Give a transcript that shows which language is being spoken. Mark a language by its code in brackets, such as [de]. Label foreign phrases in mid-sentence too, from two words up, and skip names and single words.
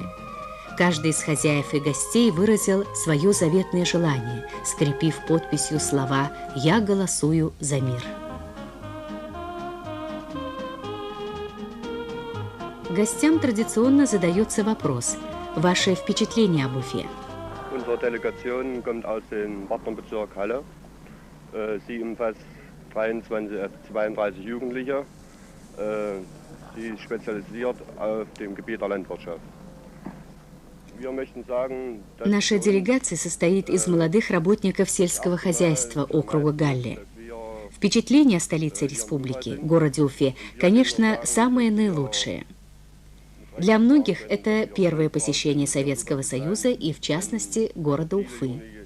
[ru] Каждый из хозяев и гостей выразил свое заветное желание, скрепив подписью слова «Я голосую за мир». Гостям традиционно задается вопрос: ваше впечатление об Уфе? [de] Unsere Delegation kommt aus dem Partnerbezirk Halle. Sie umfasst 32 Jugendliche. Sie ist spezialisiert auf dem Gebiet der Landwirtschaft. [ru] Наша делегация состоит из молодых работников сельского хозяйства округа Галле. Впечатление о столице республики, городе Уфе, конечно, самое наилучшее. Для многих это первое посещение Советского Союза и, в частности, города Уфы.